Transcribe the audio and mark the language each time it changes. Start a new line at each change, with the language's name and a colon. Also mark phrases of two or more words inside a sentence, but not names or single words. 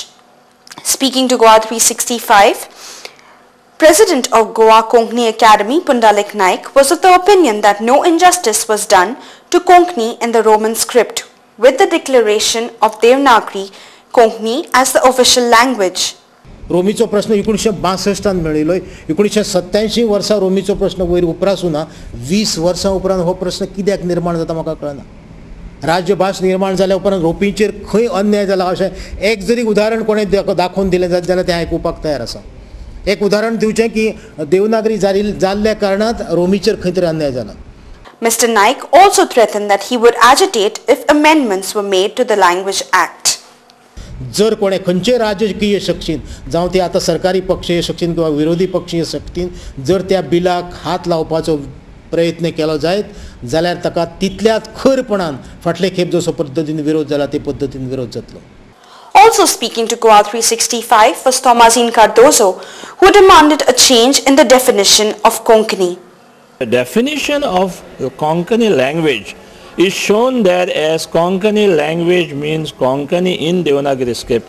English: Speaking to Goa 365, President of Goa Konkani Academy Pundalik Naik was of the opinion that no injustice was done to Konkani in the Roman script with the declaration of Devanagari Konkani as the official language.
Konkani: रोमीचो प्रश्न 1962 मेळिल्लो 1987 वर्सा रोमीचो प्रश्न वयर उपरासुना 20 वर्सां उपरांत हो प्रश्न कित्याक निर्माण जाता म्हाका कळना. राज्यभास निर्माण जाल्या उपरांत रोपीचेर खंय अन्याय जाला अशें एक जरी उदाहरण कोणे दाखोवन दिलें जाल्यार तें आयकुपाक तयार आसा. एक उदाहरण दिवचें की देवनागरी जाल्ल्या कारणांत रोमीचेर खंय तरी अन्याय जाला.
English: Mr. Naik also threatened that he would agitate if amendments were made to the Language Act.
Konkani: जर कोणे खंयचे राजकीय शक्तीन जावं ती आतां सरकारी पक्षीय शक्तीन किंवा विरोधी पक्षीय शक्तीन जर त्या बिलाक हात लावपाचो प्रयत्न केलो जायत जाल्यार ताका तितल्याच खरपणान फाटले खेप जसो पद्दतीन विरोध जाला ते पद्दतीन विरोध जातलो.
English: Also speaking to Goa 365 was Tomazin Cardozo, who demanded a change in the definition of Konkani. The definition of Konkani language is shown there as Konkani language means Konkani in Devanagari script.